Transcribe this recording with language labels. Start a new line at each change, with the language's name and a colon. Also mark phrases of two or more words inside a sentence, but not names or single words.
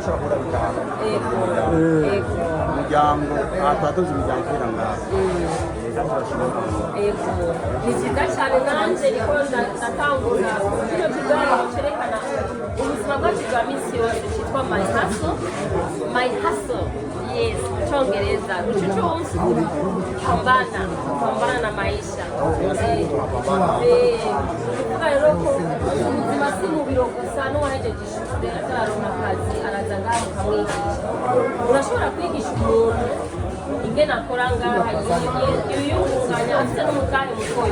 Rundi: mushobora kuba umuryango atatoza imiryango iranga ni byiza cyane. Nanjye niko ndatangura kino kiganiro cyerekana ubuzima bwacu bwa minsi yose cyitwa My Hustle. Yes, Kiingereza.
Swahili: Ruchuchu pambana na maisha.
Rundi: Rero ko ubuzima si mu biro gusa n'uwahejeje ishuri atararonka akazi araza ngaho ukamwigisha. Urashobora kwigisha umuntu ingene akora ngaha yiyungunganya afite n'umutahe mutoyi.